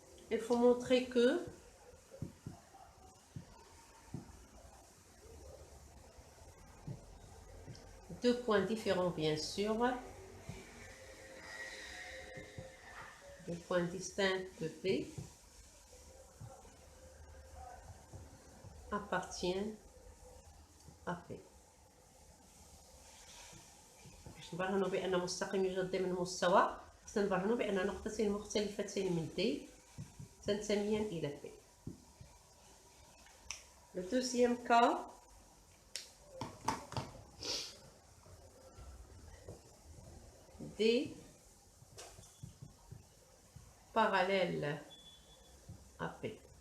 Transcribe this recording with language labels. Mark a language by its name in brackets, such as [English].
[French] Il faut montrer que deux points différents, bien sûr, deux points distincts de P appartiennent à P. [Arabic] باش نبرهنوا بأن مستقيم يوجد ضمن المستوى، خصنا نبرهنوا بأن نقطتين مختلفتين من D تنتميان إلى P. [French] Le deuxième cas, D parallèle à P.